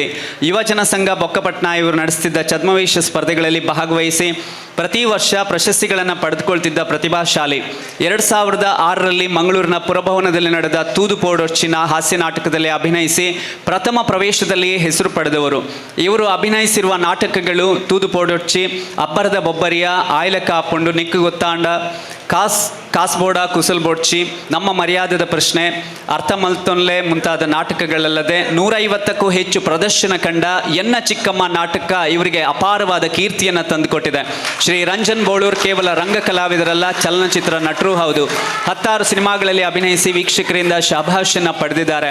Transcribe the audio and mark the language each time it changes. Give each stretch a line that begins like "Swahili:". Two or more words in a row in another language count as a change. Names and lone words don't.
Kannada: ಯುವಜನ ಸಂಘ ಬೊಕ್ಕಪಟ್ನ ಇವರು ನಡೆಸ್ತಿದ್ದ ಛದ್ಮವೇಷ ಸ್ಪರ್ಧೆಗಳಲ್ಲಿ ಭಾಗವಹಿಸಿ ಪ್ರತಿ ವರ್ಷ ಪ್ರಶಸ್ತಿಗಳನ್ನು ಪಡೆದುಕೊಳ್ತಿದ್ದ ಪ್ರತಿಭಾಶಾಲಿ. 2006ರಲ್ಲಿ ಮಂಗಳೂರಿನ ಪುರಭವನದಲ್ಲಿ ನಡೆದ ತೂದು ಪೋಡೊಚ್ಚಿನ ಹಾಸ್ಯ ನಾಟಕದಲ್ಲಿ ಅಭಿನಯಿಸಿ ಪ್ರಥಮ ಪ್ರವೇಶದಲ್ಲಿಯೇ ಹೆಸರು ಪಡೆದವರು. ಇವರು ಅಭಿನಯಿಸಿರುವ ನಾಟಕಗಳು ತೂದು ಪೋಡೊಚ್ಚಿ, ಅಬ್ಬರದ ಬೊಬ್ಬರಿಯ, ಆಯ್ಲಕ ಪುಂಡು ನಿಕ್ಕು ಗೊತ್ತಾಂಡ, ಕಾಸ್ಬೋಡ ಕುಸಲ್ಬೋಡ್ಚಿ, ನಮ್ಮ ಮರ್ಯಾದದ ಪ್ರಶ್ನೆ, ಅರ್ಥ ಮಲ್ತೊನ್ಲೆ ಮುಂತಾದ ನಾಟಕಗಳಲ್ಲದೆ 150ಕ್ಕೂ ಹೆಚ್ಚು ಪ್ರದರ್ಶನ ಕಂಡ ಎನ್ನ ಚಿಕ್ಕಮ್ಮ ನಾಟಕ ಇವರಿಗೆ ಅಪಾರವಾದ ಕೀರ್ತಿಯನ್ನು ತಂದುಕೊಟ್ಟಿದೆ. ಶ್ರೀ ರಂಜನ್ ಬೋಳೂರ್ ಕೇವಲ ರಂಗ ಕಲಾವಿದರಲ್ಲ, ಚಲನಚಿತ್ರ ನಟರೂ ಹೌದು. 10 ಸಿನಿಮಾಗಳಲ್ಲಿ ಅಭಿನಯಿಸಿ ವೀಕ್ಷಕರಿಂದ ಶಭಾಷನ್ನು ಪಡೆದಿದ್ದಾರೆ.